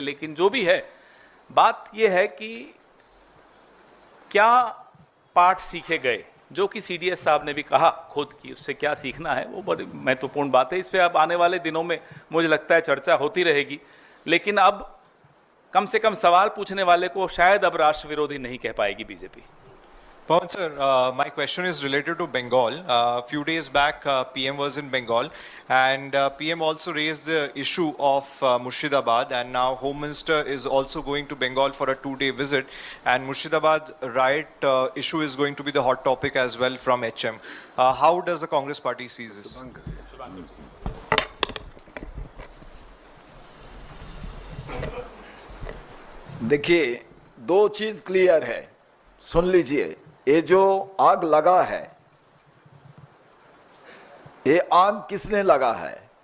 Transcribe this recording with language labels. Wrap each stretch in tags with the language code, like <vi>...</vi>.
<hi>लेकिन जो भी है, बात यह है कि क्या पाठ सीखे गए, जो कि सीडीएस साहब ने भी कहा खुद की, उससे क्या सीखना है, वो बड़ी महत्वपूर्ण बात है। इस पे अब आने वाले दिनों में मुझे लगता है चर्चा होती रहेगी। लेकिन अब कम से कम सवाल पूछने वाले को शायद अब राष्ट्र विरोधी नहीं कह पाएगी BJP.</hi> <en>Pawan sir, my question is related to Bengal. Few days back, PM was in Bengal, and PM also raised the issue of Murshidabad, and now Home Minister is also going to Bengal for a 2-day visit, and Murshidabad riot issue is going to be the hot topic as well from HM. How does the Congress party sees this?</en> <hi>देखिए, दो चीज clear है, सुन लीजिए। ये जो आग लगा है, ये आग किसने लगा है?</hi>